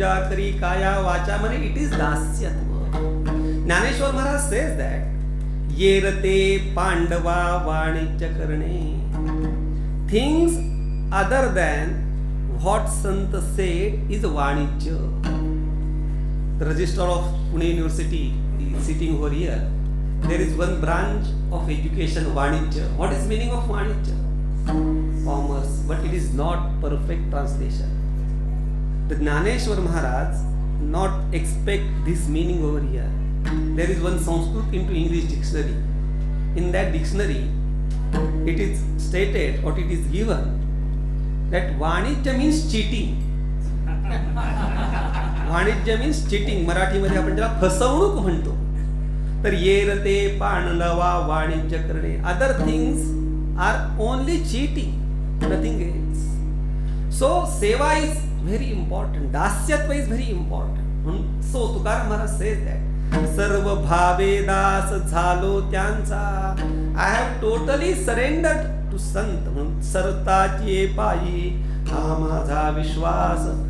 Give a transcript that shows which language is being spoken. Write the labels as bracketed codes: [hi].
[mr] करी काया वाचा म्हणे [en] it is [mr] दास्यत्व. Dnyaneshwar Maharaj [en] says that [mr] येरते पांडवा वाणिज्य करणे. [en] Things other than what sant said is Vanijya. The registrar of Pune University is sitting over here. There is one branch of education, Vanijya. What is meaning of Vanijya? Commerce, but it is not perfect translation. The Jnaneshwar Maharaj not expect this meaning over here. There is one Sanskrit into English dictionary. In that dictionary, it is stated, or it is given, that Vanijya means cheating. Vanijya means cheating. [mr] मराठीमध्ये आपण ज्याला फसवणूक म्हणतो. तर येरते पांडवा वाणिज्य करणे. [en] Other things are only cheating, nothing else. So seva is very important. Dasyatva is very important. So [mr] Tukaram Maharaj [en] says that [mr] सर्व भावे दास झालो त्यांचा. [en] I have totally surrendered to sant. [mr] म्हणून सरताचे पायी हा माझा विश्वास.